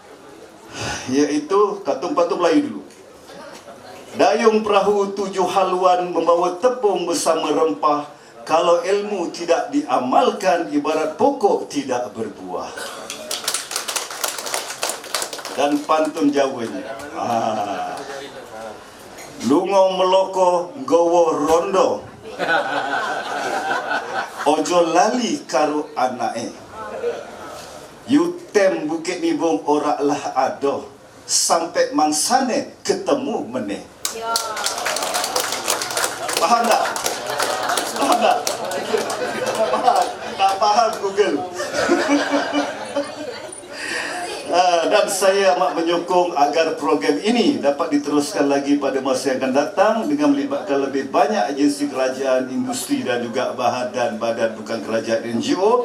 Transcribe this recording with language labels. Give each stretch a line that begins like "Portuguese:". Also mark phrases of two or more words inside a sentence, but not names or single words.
Malay: Iaitu katun-patun Melayu dulu. Dayung perahu 7 haluan membawa tepung bersama rempah. Kalau ilmu tidak diamalkan, ibarat pokok tidak berbuah. Dan pantun Jawanya.
Javanese: Lungo meloko gowo rondo. Ojo lali karo anake. Yutem Bukit Nibong ora lah ado. Sampai mangsane ketemu meneh.
Malay: Faham tak? Faham tak? Tak faham Google. Dan saya amat menyokong agar program ini dapat diteruskan lagi pada masa yang akan datang dengan melibatkan lebih banyak agensi kerajaan, industri dan juga badan bukan kerajaan NGO.